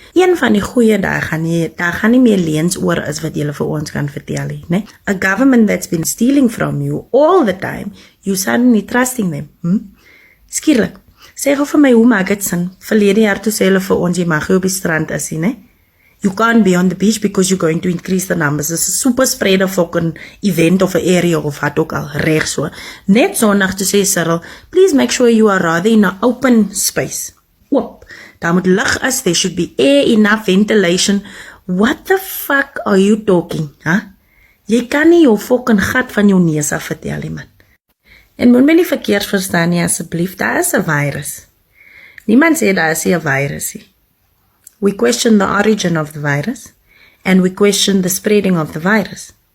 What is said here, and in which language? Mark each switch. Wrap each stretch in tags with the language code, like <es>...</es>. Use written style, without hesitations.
<af>Een van die goeie daar gaan nie meer leens oor is wat julle vir ons kan vertel nie, né?</af> <en>A government that's been stealing from you all the time, you suddenly trusting them.</en> <af>Skielik. Sê gou vir my, hoe maak dit sin? Verlede jaar toe sê hulle vir ons, jy mag nie op die strand is nie, né?</af> <en>You can't be on the beach because you're going to increase the numbers. It's a super spreader fucking event of an area of</en> <af>wat ook al, reg so. Net Sondag toe sê</af> <en>Cyril, please make sure you are rather in an open space. Oop.</en> <af>Daar moet lig is,</af> <en>there should be air, enough ventilation. What the fuck are you talking, huh?</en> <af>Jy kan nie jou fucking gat van jou neus af vertel nie, man. En moet my nie verkeerd verstaan nie, asseblief, daar is 'n virus. Niemand sê daar is nie 'n virus nie.</af> <en>We question the origin of the virus, and we question the spreading of the virus.</en>